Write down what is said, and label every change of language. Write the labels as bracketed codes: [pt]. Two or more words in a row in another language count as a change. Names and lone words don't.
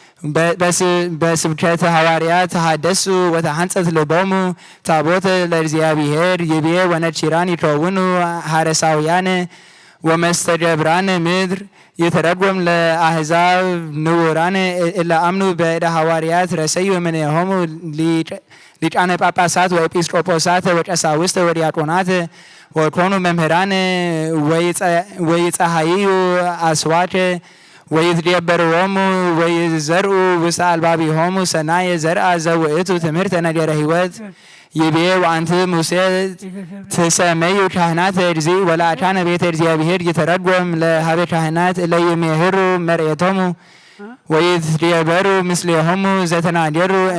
[gez] በስብከተ ሐዋርያት ተሐደሱ ወተሐንጸት ልቦሙ ታቦተ ለእግዚአብሔር ይቤ ወነቺራን ይከውኑ ሐረሳውያን ወመስተገብራን ምድር የተረጎም ለአሕዛብ ንውራን እለ አምኑ በእደ ሐዋርያት ረሰዩ እምኔሆሙ ሊቃነ ጳጳሳት ወኤጲስቆጶሳት ወቀሳውስት ወዲያቆናት ወኮኑ መምህራን ወይጸሐይዩ አስዋክ ወይትደበርዎሙ ወይዘርኡ ውስተ አልባቢሆሙ ሰናየ ዘርአ ዘውእቱ ትምህርተ ነገረ ሕይወት ይቤ ወአንቲ ሙሴ ትሰመዩ ካህናት እግዚእ ወለአካነ ቤተ እግዚአብሔር ይተረጎም ለሀበ ካህናት እለ ይሜህሩ መርኤቶሙ ወይትደበሩ ምስሌሆሙ ዘተናገሩ